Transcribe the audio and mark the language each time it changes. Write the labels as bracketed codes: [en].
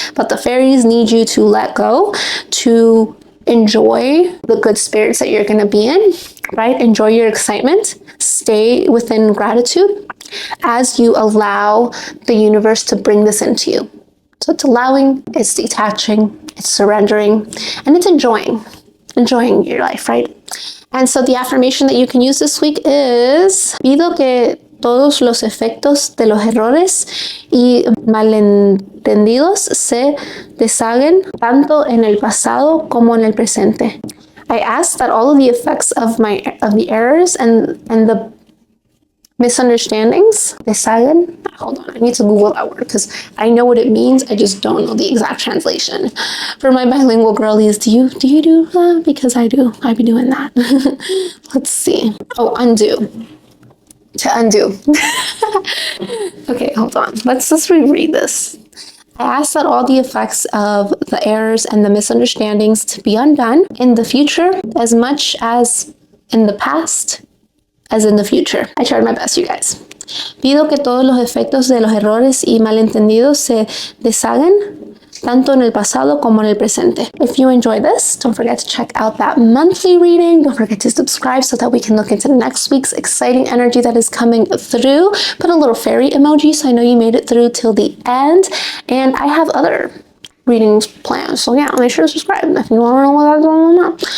[en] But the fairies need you to let go, to enjoy the good spirits that you're going to be in, right? Enjoy your excitement. Stay within gratitude as you allow the universe to bring this into you. So it's allowing, it's detaching, it's surrendering, and it's enjoying your life, right? And so the affirmation that you can use this week is, [es] pido que todos los efectos de los errores y malentendidos se deshagan tanto en el pasado como en el presente. [en] I ask that all of the effects of the errors and the misunderstandings, deshagan. Hold on, I need to Google that word because I know what it means. I just don't know the exact translation. For my bilingual girlies, do you do that? Because I do. I be doing that. Let's see. Oh, undo. To undo. Okay, hold on. Let's just reread this. I ask that all the effects of the errors and the misunderstandings to be undone in the future as much as in the past as in the future. I tried my best, you guys. [es] Pido que todos los efectos de los errores y malentendidos se deshagan tanto en el pasado como en el presente. [en] If you enjoy this, don't forget to check out that monthly reading. Don't forget to subscribe so that we can look into next week's exciting energy that is coming through. Put a little fairy emoji so I know you made it through till the end. And I have other readings planned. So yeah, make sure to subscribe if you want to know what I'm going on.